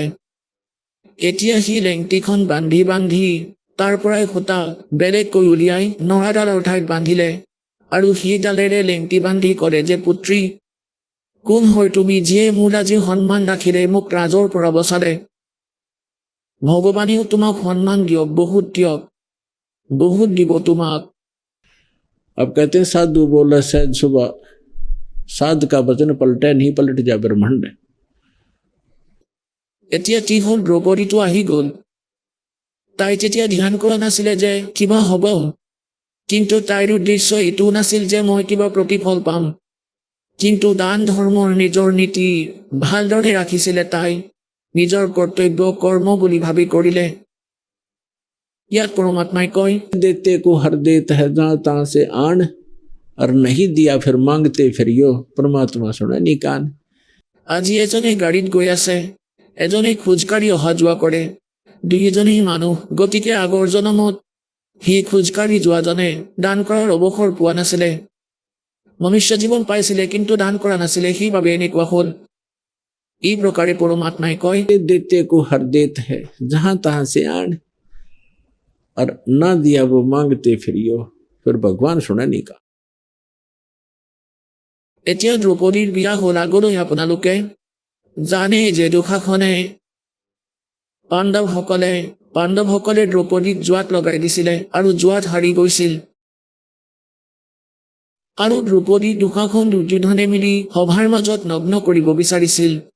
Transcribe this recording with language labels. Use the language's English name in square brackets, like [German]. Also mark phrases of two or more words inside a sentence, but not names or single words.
[Assamese] এতিয়া সি লেংটিখন বান্ধি তাৰ পৰাই সূতা বেলেগকৈ উলিয়াই নৰাডালৰ ঠাইত বান্ধিলে আৰু সেইডালেৰে লেংটি বান্ধি ক'লে যে পুত্ৰী, কোন হয় তুমি যিয়ে মোৰ আজি সন্মান ৰাখিলে, মোক ৰাজৰ পৰা বচালে। ভগৱানেও তোমাক সন্মান দিয়ক, বহুত দিব তোমাক। [Hindi] अब कहते हैं साधु बोला सहज सुबह, साध का वचन पलटे नहीं पलट जा ब्रह्मांड। [Assamese] এতিয়া কি হ'ল, দ্ৰৌপদীটো আহি গ'ল। তাই তেতিয়া ধ্যান কৰা নাছিলে যে কিবা হ'ব, কিন্তু তাইৰ উদ্দেশ্য এইটোও নাছিল যে মই কিবা প্ৰতিফল পাম। কিন্তু দান ধৰ্মৰ নিজৰ নীতি ভালদৰে ৰাখিছিলে তাই। নিজৰ কৰ্তব্য কৰ্ম বুলি ভাবি কৰিলে। ইয়াত পৰমাত্মাই কয়, [Hindi] देते को हर देत है जहाँ तहाँ से आन, और नहीं दिया फिर मांगते फिरियो, परमात्मा सुने निकान। [Assamese] আজি এজনে গাড়ীত গৈ আছে, এজনে খোজকাঢ়ি অহা যোৱা কৰে। দুয়োজনেই মানুহ। গতিকে আগৰ জনমত সি খোজকাঢ়ি যোৱাজনে দান কৰাৰ অৱসৰ পোৱা নাছিলে। মনুষ্য জীৱন পাইছিলে কিন্তু দান কৰা নাছিলে, সেইবাবে এনেকুৱা হ'ল। এই প্ৰকাৰে পৰমাত্মাই কয়, [Hindi] देते को हर देत है जहाँ तहाँ से आन, और ना दिया वो मांगते फिरियो, फिर भगवान सुने निकान। [Assamese] এতিয়া দ্ৰৌপদীৰ বিয়া হ'ল। আগলৈ আপোনালোকে জানে যে দুঃশাসনে পাণ্ডৱসকলে দ্ৰৌপদীক জুৱাত লগাই দিছিলে আৰু জুৱাত হাৰি গৈছিল। আৰু দ্ৰৌপদী দুঃশাসন দুৰ্যোধনে মিলি সভাৰ মাজত নগ্ন কৰিব বিচাৰিছিল।